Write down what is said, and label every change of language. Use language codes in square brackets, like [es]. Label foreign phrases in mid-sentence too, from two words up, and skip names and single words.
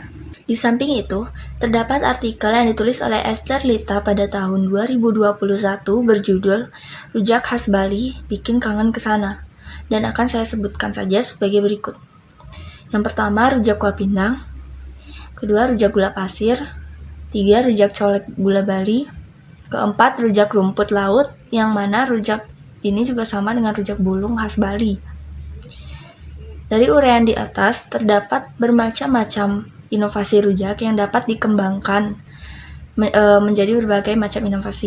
[id] Di samping itu, terdapat artikel yang ditulis oleh Esther Lita pada tahun 2021 berjudul Rujak Khas Bali Bikin Kangen Kesana, dan akan saya sebutkan saja sebagai berikut. Yang pertama, rujak kuah pindang. Kedua, rujak gula pasir. Tiga, rujak colek gula Bali. Keempat, rujak rumput laut, yang mana rujak ini juga sama dengan rujak bulung khas Bali. Dari uraian di atas, terdapat bermacam-macam inovasi rujak yang dapat dikembangkan menjadi berbagai macam inovasi.